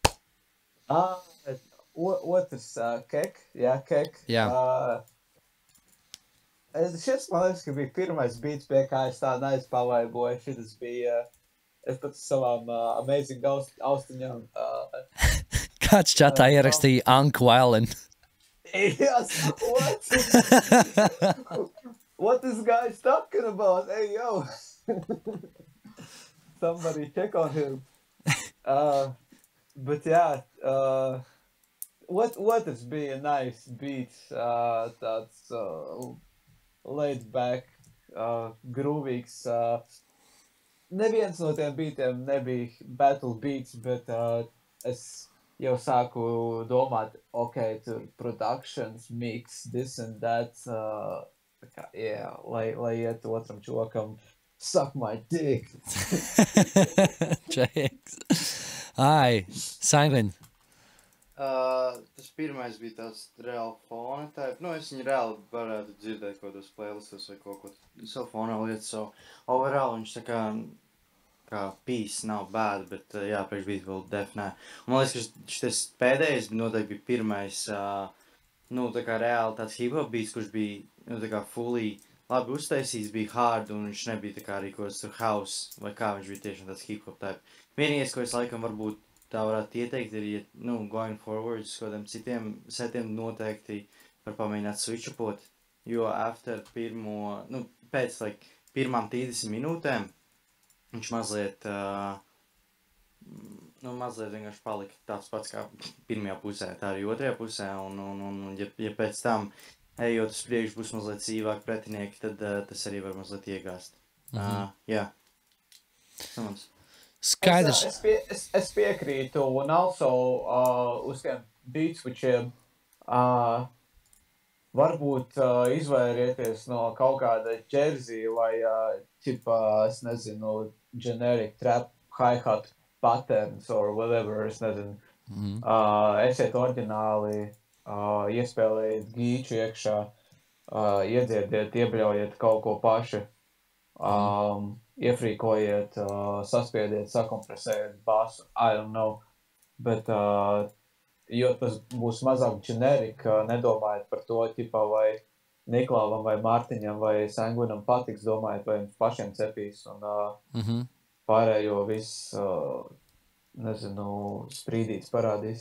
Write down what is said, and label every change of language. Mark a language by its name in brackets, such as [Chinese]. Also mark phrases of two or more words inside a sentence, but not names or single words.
[Latvian] Otrs Kek. Jā, Kek. Jā. Šis, man liekas, ka bija pirmais beats, pie kā es tā neizpavaiboju. Šitas bija, es pat savām amazing austiņām. Kāds čatā ierakstīja Uncle Allen? [English] Yes, what this guy's talking about? Hey, yo. Somebody check on him. But yeah, [Latvian] otrs bija [English] nice beats, [Latvian] tāds laid back, groovīgs. Neviens no tiem beatiem nebija [English] battle beats, [Latvian] bet es jau sāku domāt, okay, tur [English] productions, mix, this and that, yeah, [Latvian] lai iet otram čokam, [English] suck my dick. [Latvian] Čeks. Ai, Saimvin. Tas pirmais bija tāds reāli fona type. Nu, es viņu reāli varētu dzirdēt kaut kādos playlistos vai kaut ko savu fonā lietu. [English] So, overall [Latvian] viņš tā kā kā peace nav bad, bet jā, priekš beat vēl def nē. Un man liekas, ka šis pēdējais noteikti bija pirmais, nu, tā kā reāli tāds [English] hip-hop beats, [Latvian] kurš bija, nu, tā kā fully labi uztaisīts, bija hard, un viņš nebija tā kā arī kaut kāds house, vai kā viņš bija tiešām tāds [English] hip-hop type. [Latvian] Vienīgais, ko es laikam varbūt tā varētu ieteikt, ir, ja, nu, [English] going forward, [Latvian] uz kādiem citiem setiem noteikti var pamēģināt switch-upot, jo after pirmo, nu, pēc, like, pirmām 30 minūtēm, viņš mazliet, nu, mazliet vienkārši palika tāds pats kā pirmajā pusē, tā arī otrajā pusē, un ja pēc tam ejot uz priekšu būs mazliet sīvāk pretinieki, tad tas arī var mazliet iegāst. Jā. Samans. Skaidrs. Es piekrītu, un also uz tiem beatswitchiem varbūt izvairieties no kaut kāda jersey vai, es nezinu, [English] generic trap hi-hat patterns or whatever, [Latvian] es nezinu. Esiet oriģināli, iespēlējiet gīču iekšā, iedziediet, iebļaujiet kaut ko paši, iefrīkojiet, saspiediet, sakompresējiet basu, [English] I don't know, [Latvian] bet, jo tas būs mazāk generic, nedomājiet par to, ķipā, vai Niklāvam, vai Mārtiņam, vai Sanguinam patiks, domājiet, vai jums pašiem cepīs, un pārējo viss, nezinu, sprīdīts parādīs.